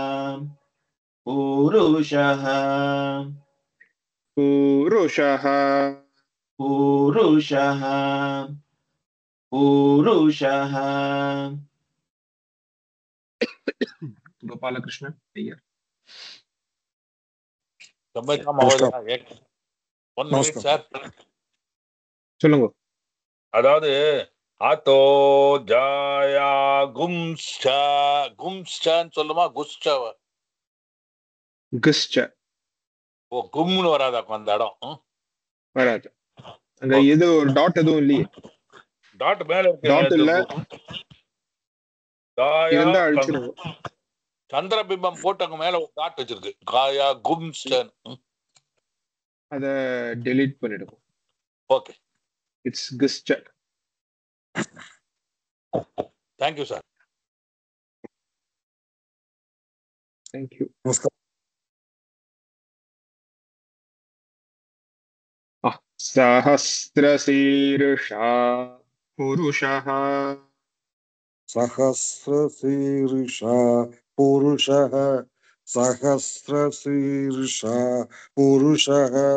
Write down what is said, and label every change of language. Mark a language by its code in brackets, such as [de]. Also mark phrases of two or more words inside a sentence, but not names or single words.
[ta] गोपालकृष्ण अय्यर [sa] सम्बन्ध महोदय [en] one minute sir [ta] சொல்லுங்க அதாவது ஆத்தோ ஜாயா கும்ஸ்சா கும்ஸ்சான்னு சொல்லுமா குஸ்சாவா குஸ்ச ஓ கும்னு வராதாக்கும் அந்த இடம் வராது அந்த இது ஒரு டாட் எதுவும் இல்லையே டாட் மேல டாட் இல்ல இருந்தா இருக்கு அழிச்சிருங்க சந்திரபிம்பம் போட்டு அங்க மேல ஒரு டாட் வச்சிருக்கு காயா கும்ஸ்டன் அத டெலீட் பண்ணிடுங்க ஓகே இட்ஸ் குஸ்ச [en] thank you sir thank you [sa] सहस्रशीर्षा पुरुषः सहस्रशीर्षा पुरुषः सहस्रशीर्षा पुरुषः